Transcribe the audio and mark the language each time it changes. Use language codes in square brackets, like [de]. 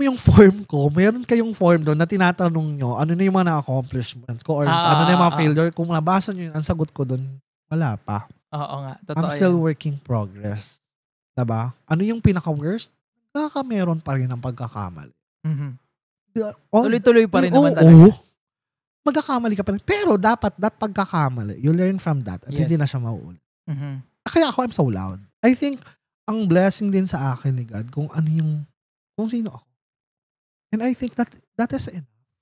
[tl] mo yung form ko, mayroon kayong form doon na tinatanong nyo, ano na yung mga na-accomplishments ko or ano na yung mga failure. Kung nabasa nyo yun, ang sagot ko doon, wala pa. Oo nga, totoo [en] I'm still [tl] yan. working progress. Diba? Ano yung pinaka-worst? Meron pa rin ang pagkakamali. Mhm. All- Tuloy-tuloy pa rin naman oo, talaga. magkakamali ka pa rin. Pero dapat, [en] that pagkakamali, you learn from that at Yes. [tl] hindi na siya mauulit. Mhm. Kaya ako, [en] I'm so loud. I think, [tl] ang blessing din sa akin ni God, kung sino ako. [en] And I think that is enough.